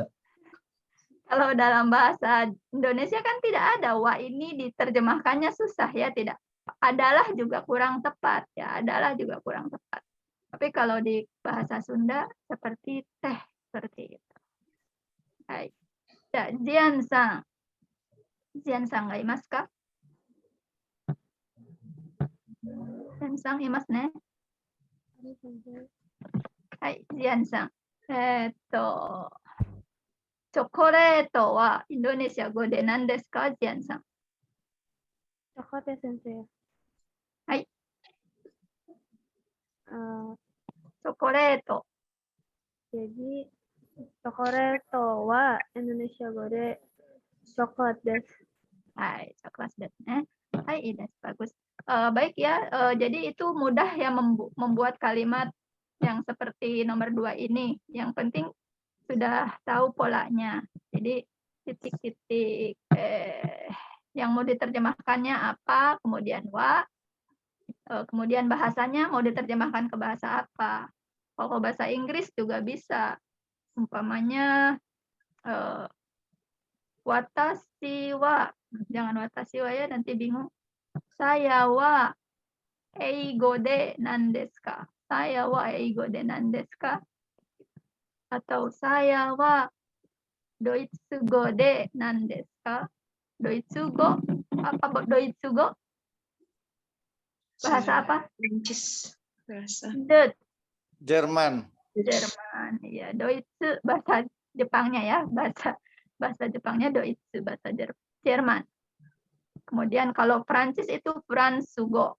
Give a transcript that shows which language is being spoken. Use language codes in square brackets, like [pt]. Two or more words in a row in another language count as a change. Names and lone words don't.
[id] Kalau dalam bahasa Indonesia kan tidak ada wa ini diterjemahkannya susah ya, tidak. Adalah juga kurang tepat ya, adalah juga kurang tepat. Tapi kalau di bahasa Sunda seperti teh seperti itu. [ja] Hai. Ya, Jian-san. ジアンさんがいますか? ジアンさんいますね? はい、ジアンさん. チョコレートはインドネシア語で何ですか、ジアンさん。チョコレート先生。はい。チョコレート。 Jadi, チョコレートはインドネシア語で coklat です. はい、coklat ですね。はい、です, [id] bagus. Baik ya, jadi itu mudah ya membuat kalimat yang seperti nomor 2 ini. Yang penting sudah tahu polanya. Jadi titik-titik yang mau diterjemahkannya apa, kemudian wa, kemudian bahasanya mau diterjemahkan ke bahasa apa. Kalau bahasa Inggris juga bisa. Umpamanya [ja] 私は, [id] jangan [ja] 私は [id] ya nanti bingung. [ja] Saya は英語で何ですか? Saya は英語で何ですか? Atau saya はドイツ語で何ですか? [id] Doitsugo apa doitsugo? Bahasa apa? Prancis. Bahasa. Jerman. Jerman. Ya, Doitsu bahasa Jepangnya ya, bahasa Jepangnya Doitsu, bahasa Jerman. Kemudian kalau Prancis itu Fransugo.